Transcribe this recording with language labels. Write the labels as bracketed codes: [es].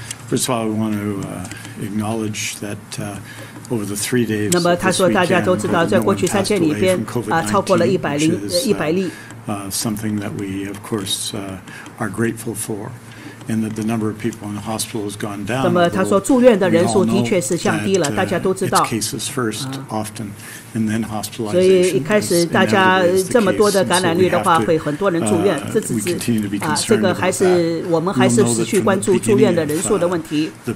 [en] First of all, I want to acknowledge that over the 3 days. [zh] 那么他说，大家都知道，在过去3天里边超过了100例。 [en] Something that we, of course, are grateful for. And that the number of people in the hospital has gone down. [zh] 那么他说，住院的人数的确是降低了，大家都知道。所以一开始大家这么多的感染率的话，会很多人住院，这只是这个还是我们还是持续关注住院的人数的问题。